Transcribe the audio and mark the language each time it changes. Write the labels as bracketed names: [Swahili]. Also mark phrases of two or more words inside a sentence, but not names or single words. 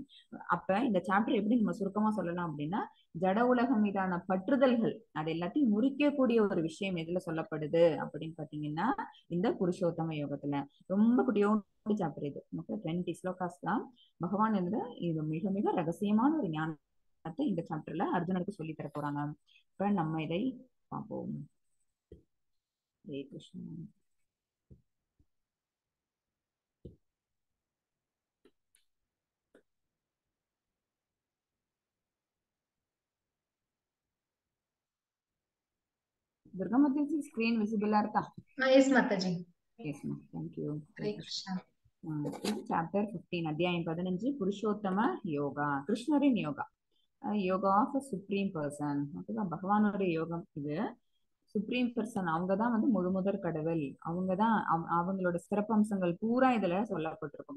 [Tamil] அப்ப இந்த சாப்டர் எப்படி நம்ம சுருக்கமா சொல்லலாம் அப்படின்னா ஜட உலகம் மீதான பற்றுதல்கள் அது எல்லாத்தையும் முறிக்கக்கூடிய ஒரு விஷயம் எதுல சொல்லப்படுது அப்படின்னு பாத்தீங்கன்னா இந்த புருஷோத்தம யோகத்துல. ரொம்ப குட்டியோட சாப்டர் இது. 20 ஸ்லோகாஸ் தான். பகவான் வந்து இது மிக மிக ரகசியமான ஒரு ஞானத்தை இந்த சாப்டர்ல அர்ஜுனனுக்கு சொல்லி தர போறாங்க. இப்ப நம்ம இதை பார்ப்போம். ஹரே கிருஷ்ணா. दुर्गा माता जी [English] screen visible [Tamil] இருக்கா? [English] Yes, Mataji. Yes ma'am, thank you. [Tamil] ஹரே Hare கிருஷ்ணா. Krishna. இது சாப்டர் 15 அத்தியாயம் 15 புருஷோத்தம யோகா, கிருஷ்ணரின் யோகா. [English] Yoga of Supreme Person. [Tamil] ஓகேவா? பகவானுடைய யோகம் இது. [English] Supreme Person [Tamil] அவங்க தான் வந்து முழு முதற் கடவுள். அவங்க தான் அவங்களோட சிறப்பம்சங்கள் பூரா இதுல சொல்லப்பட்டிருக்கும்.